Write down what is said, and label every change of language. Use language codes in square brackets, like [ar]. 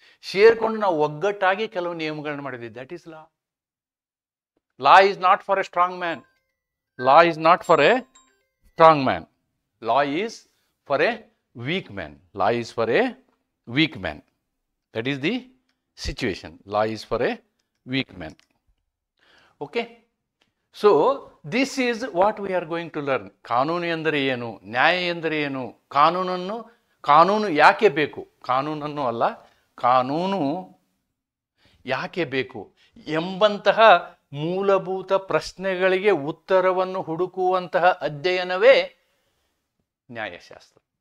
[kn] ಸೇರಿಕೊಂಡು ನಾವು ಒಗ್ಗಟ್ಟಾಗಿ ಕೆಲವು ನಿಯಮಗಳನ್ನು ಮಾಡಿದ್ವಿ. [en] That is law. Law is not for a strong man. Law is not for a strong man. Law is for a weak man. Law is for a weak man. That is the situation. Law is for a weak man. Okay? So, this is what we are going to learn. [kn] ಕಾನೂನು ಎಂದರೆ ಏನು? ನ್ಯಾಯ ಎಂದರೆ ಏನು? ಕಾನೂನು ಯಾಕೆ ಬೇಕು? ಕಾನೂನನ್ನು ಅಲ್ಲ, ಕಾನೂನು ಯಾಕೆ ಬೇಕು ಎಂಬಂತಹ ಮೂಲಭೂತ ಪ್ರಶ್ನೆಗಳಿಗೆ ಉತ್ತರವನ್ನು ಹುಡುಕುವಂತಹ ಅಧ್ಯಯನವೇ ನ್ಯಾಯಶಾಸ್ತ್ರ.